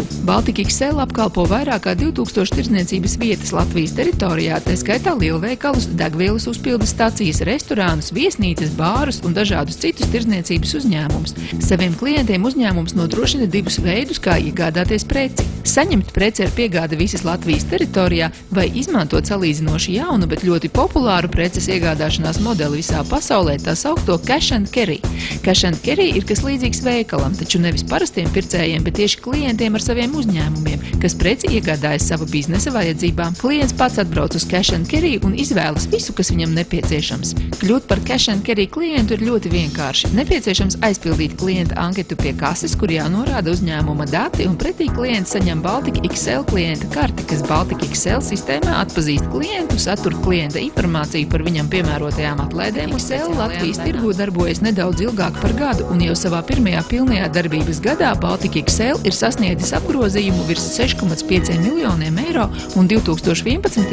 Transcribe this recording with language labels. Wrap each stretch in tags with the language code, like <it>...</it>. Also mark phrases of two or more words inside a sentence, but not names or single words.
<lv>Baltika XL apkalpo vairāk kā 2000 tirdzniecības vietas Latvijas teritorijā, tā skaitā lielveikalus, degvielas uzpildes stacijas, restorānus, viesnīcas, bārus un dažādus citus tirdzniecības uzņēmumus. Saviem klientiem uzņēmums nodrošina divus veidus, kā iegādāties preci. Saņemt preci ar piegādi visas Latvijas teritorijā vai izmantot salīdzinoši jaunu, bet ļoti populāru preces iegādāšanās modeli visā pasaulē, tā saukto</lv> <en>cash and carry. Cash and carry</en> <lv>ir kas līdzīgs veikalam, taču nevis parastiem pircējiem, bet tieši klientiem ar saviem uzņēmumiem, kas preci iegādājas sava biznesa vajadzībām. Klients pats atbrauc uz</lv> <en>cash and carry</en> <lv>un izvēlas visu, kas viņam nepieciešams. Kļūt par</lv> <en>cash and carry</en> <lv>klientu ir ļoti vienkārši. Nepieciešams aizpildīt klienta anketu pie kases, kur jānorāda uzņēmuma dati, un pretī klients saņem Baltika XL klienta karti, kas Baltika XL sistēmā atpazīst klientu, satur klienta informāciju par viņam piemērotajām atlaidēm. XL Latvijas tirgū darbojas nedaudz ilgāk par gadu, un jau savā pirmajā pilnajā darbības gadā Baltika XL ir sasniedzis apgrozījumu virs 6,5 miljoniem eiro un 2011.</lv>